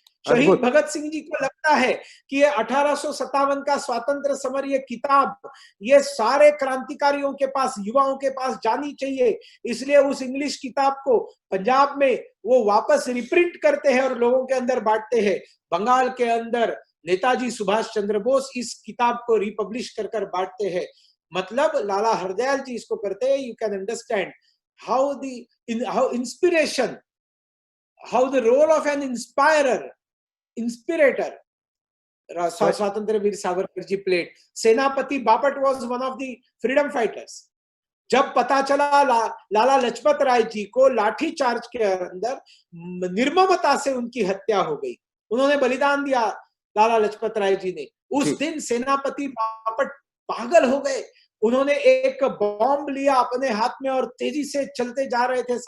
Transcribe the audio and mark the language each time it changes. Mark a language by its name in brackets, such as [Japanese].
[Hindi] शहीद भगत सिंह जी को लगता है कि ये 1857 का स्वातंत्र समर, ये किताब ये सारे क्रांतिकारियों के पास, युवाओं के पास जानी चाहिए, इसलिए उस इंग्लिश किताब को पंजाब में वो वापस रिप्रिंट करते हैं और लोगों के अंदर बांटते हैं। बंगाल के अंदर नेताजी सुभाष चंद्र बोस इस किताब को रिपब्लिश कर कर बांटते हैं। मतलब लाला हरदयाल जी इसको करते हैं। [English] You can understand how inspiration, how the role of an inspirator स्वतंत्र वीर Savarkar ji played. Senapati Bapat was one of the freedom fighters. [Hindi] जब पता चला लाला लजपत राय जी को लाठी चार्ज के अंदर निर्ममता से उनकी हत्या हो गई, उन्होंने बलिदान दिया लाला लजपत राय जी ने, उस दिन सेनापति बापट पागल हो गए। उन्होंने एक बॉम्ब लिया अपने हाथ में और तेजी से चलते जा रहे थे।